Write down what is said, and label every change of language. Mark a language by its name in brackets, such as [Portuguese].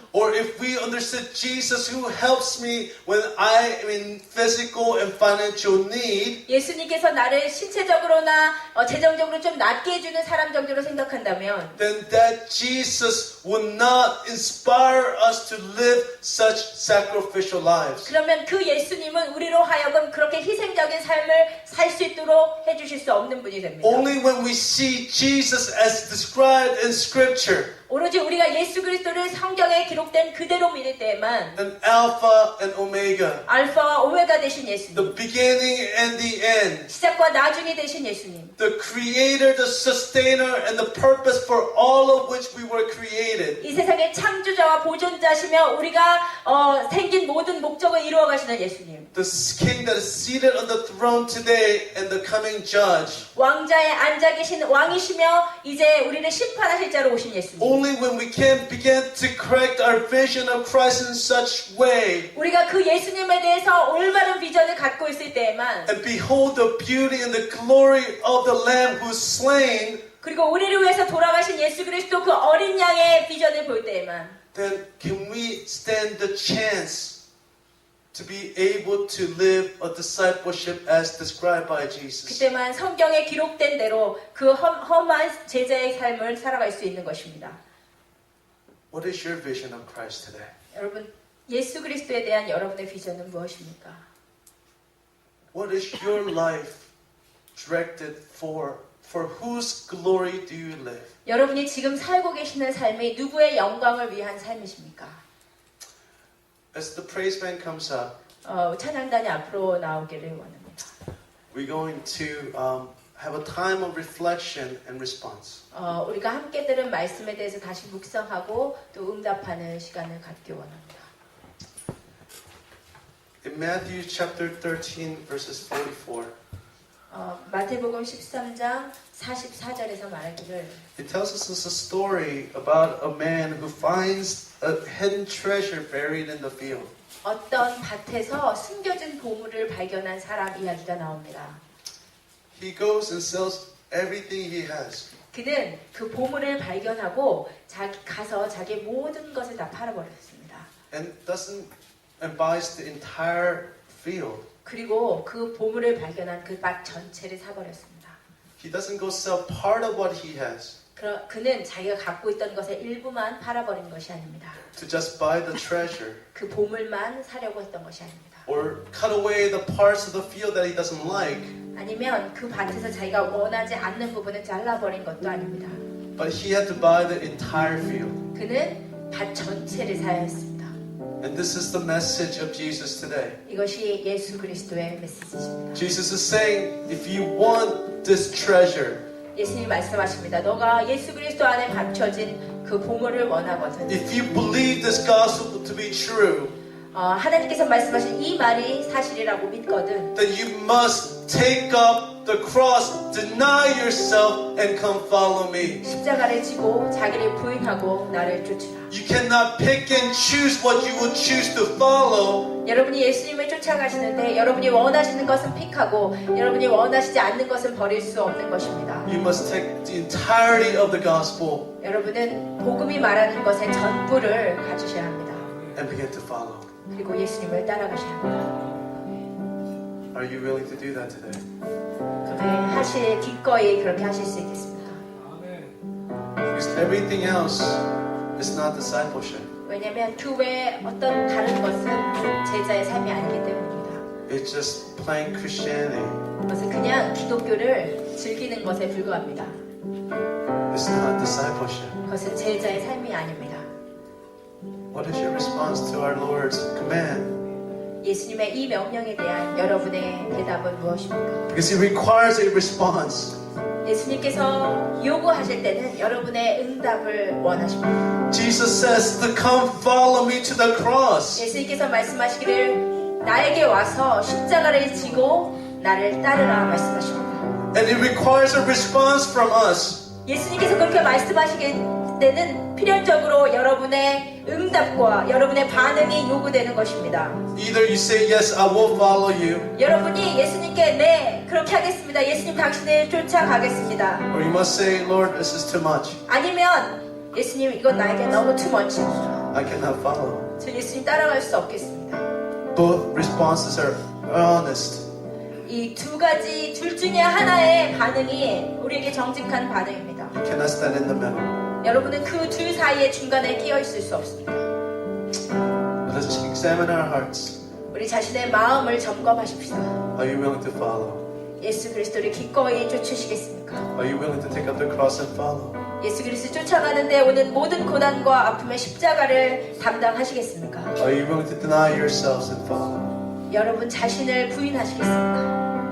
[English] or if we understood Jesus who helps me when I am in physical and financial need, [Korean] 예수님께서 나를 신체적으로나 재정적으로 좀 낫게 해주는 사람 정도로 생각한다면, [English] then that Jesus would not inspire us to live such sacrificial lives. [Korean] 그러면 그 예수님은 우리로 하여금 그렇게 희생적인 삶을 살 수 있도록 해주실 수 없는 분이 됩니다. [English] Only when we see Jesus as described in Scripture, [Korean] 오로지 우리가 예수 그리스도를 성경에 기록된 그대로 믿을 때에만 [English] an Alpha and Omega, [Korean] 알파와 오메가 되신 예수님, [English] the beginning and the end, [Korean] 시작과 나중이 되신 예수님, [English] the Creator, the Sustainer, and the purpose for all of which we were created. [Korean] 이 세상의 창조자와 보존자시며 우리가 생긴 모든 목적을 이루어 가시는 예수님, [English] The King that is seated on the throne today and the coming Judge. [Korean] 왕자에 앉아 계신 왕이시며 이제 우리를 심판하실 자로 오신 예수님. [English] Only when we can begin to correct our vision of Christ in such way [Korean] 우리가 그 예수님에 대해서 올바른 비전을 갖고 있을 때에만, [English] and behold the beauty and the glory of the Lamb who is slain, [Korean] 그리고 우리를 위해서 돌아가신 예수 그리스도 그 어린 양의 비전을 볼 때에만, [English] then can we stand the chance to be able to live a discipleship as described by Jesus. [Korean] 그때만 성경에 기록된 대로 그 험한 제자의 삶을 살아갈 수 있는 것입니다. [English] What is your vision of Christ today? [Korean] 여러분, 예수 그리스도에 대한 여러분의 비전은 무엇입니까? [English] What is your life directed for? For whose glory do you live? [Korean] 여러분이 지금 살고 계시는 삶이 누구의 영광을 위한 삶이십니까? [English] As the praise band comes up, [Korean] 찬양단이 앞으로 나오기를 원합니다. [English] we're going to have a time of reflection and response. [Korean] 우리가 함께 들은 말씀에 대해서 다시 묵상하고 또 응답하는 시간을 갖기 원합니다. [English] In Matthew chapter 13, verses 44, [Korean] 마태복음 13장 44절에서 말하기를, [English] it tells us a story about a man who finds a hidden treasure buried in the field. [Korean] 어떤 밭에서 숨겨진 보물을 발견한 사람 이야기가 나옵니다. [English] He goes and sells everything he has. [Korean] 그는 그 보물을 발견하고 가서 자기 모든 것을 다 팔아버렸습니다. [English] And buys the entire field. [Korean] 그리고 그 보물을 발견한 그 밭 전체를 사버렸습니다. [English] He doesn't go sell part of what he has [Korean] 그는 자기가 갖고 있던 것의 일부만 팔아버린 것이 아닙니다. [English] to just buy the treasure, [Korean] 그 보물만 사려고 했던 것이 아닙니다. [English] or cut away the parts of the field that he doesn't like. [Korean] 아니면 그 밭에서 자기가 원하지 않는 부분을 잘라버린 것도 아닙니다. [English] But he had to buy the entire field. [Korean] 그는 밭 전체를 사야 했습니다. [English] And this is the message of Jesus today. [Korean] 이것이 예수 그리스도의 메시지입니다. [English] Jesus is saying, if you want this treasure, [Korean] 예수님이 말씀하십니다. 너가 예수 그리스도 안에 받쳐진 그 보물을 원하거든. [English] if you believe this gospel to be true, [Korean] 하나님께서 말씀하신 이 말이 사실이라고 믿거든. [English] then you must take up the cross, deny yourself, and come follow me. [Korean] 십자가를 지고 자기를 부인하고 나를 쫓으라. [English] You cannot pick and choose what you will choose to follow. [Korean] 여러분이 예수님을 쫓아가시는데 여러분이 원하시는 것은 픽하고 여러분이 원하시지 않는 것은 버릴 수 없는 것입니다. [English] You must take the entirety of the gospel [Korean] 여러분은 복음이 말하는 것의 전부를 가지셔야 합니다. [English] and begin to follow. [Korean] 그리고 예수님을 따라가셔야 합니다. [English] Are you willing to do that today? [Korean] 그렇게 기꺼이 그렇게 하실 수 있겠습니다. [English] Because everything else is not discipleship. [Korean] 왜냐하면 그 외에 어떤 다른 것은 제자의 삶이 아니기 때문입니다. [English] it's just plain Christianity. [Korean] 그것은 그냥 기독교를 즐기는 것에 불과합니다. [English] It's not discipleship. [Korean] 그것은 제자의 삶이 아닙니다. [English] What is your response to our Lord's command? [Korean] 예수님의 이 명령에 대한 여러분의 대답은 무엇입니까? [English] Because He requires a response. [Korean] 예수님께서 요구하실 때는 여러분의 응답을 원하십니다. [English] Jesus says to come follow me to the cross. [Korean] 예수님께서 말씀하시기를 나에게 와서 십자가를 지고 나를 따르라 말씀하십니다. [English] And He requires a response from us. [Korean] 예수님께서 그렇게 말씀하시게 때는 필연적으로 여러분의 응답과 여러분의 반응이 요구되는 것입니다. [English] Either you say, yes, I will follow you. [Korean] 여러분이 예수님께 네, 그렇게 하겠습니다. 예수님 당신을 쫓아가겠습니다. [English] Or you must say, Lord, this is too much. [Korean] 아니면 예수님 이건 나에게 너무 [English] too much [Korean] 입니다. [English] I cannot follow. [Korean] 저 예수님 따라갈 수 없겠습니다. [English] Both responses are honest. [Korean] 이 두 가지 둘 중에 하나의 반응이 우리에게 정직한 반응입니다. [English] You cannot stand in the middle. [Korean] 여러분은 그 둘 사이의 중간에 끼어 있을 수 없습니다. [English] Let us examine our hearts. [Korean] 우리 자신의 마음을 점검하십시다. [English] Are you willing to follow? [Korean] 예수 그리스도를 기꺼이 쫓으시겠습니까? [English] Are you willing to take up the cross and follow? [Korean] 예수 그리스도 쫓아가는데 오는 모든 고난과 아픔의 십자가를 담당하시겠습니까? [English] Are you willing to deny yourselves and follow? [Korean] 여러분 자신을 부인하시겠습니까?